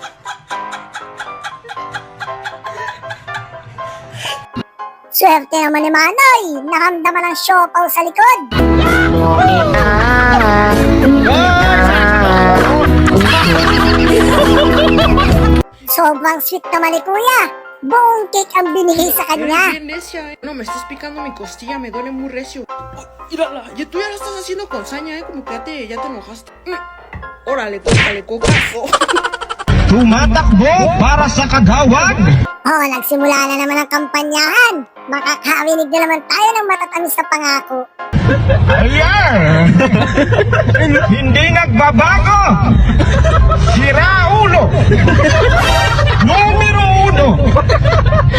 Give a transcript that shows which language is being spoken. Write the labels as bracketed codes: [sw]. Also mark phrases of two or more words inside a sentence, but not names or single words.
[tl] Swerte naman ni Manoy, naramdaman ng siopaw sa likod. Sobrang sweet naman ni Kuya. Buong cake ang binigay sa kanya. [es] Bien necia, no, me estás picando mi costilla, me duele muy recio. Oh, mírala, tú ya la estás haciendo con saña, como que ya te enojaste. Órale, cócale, cocazo. [tl] Tumatakbo para sa kagawad. Oh, nagsimula na naman ang kampanyahan. Makakarinig na naman tayo ng matatamis na pangako. Ayan! Hindi nagbabago! Sira ulo! Numero 1!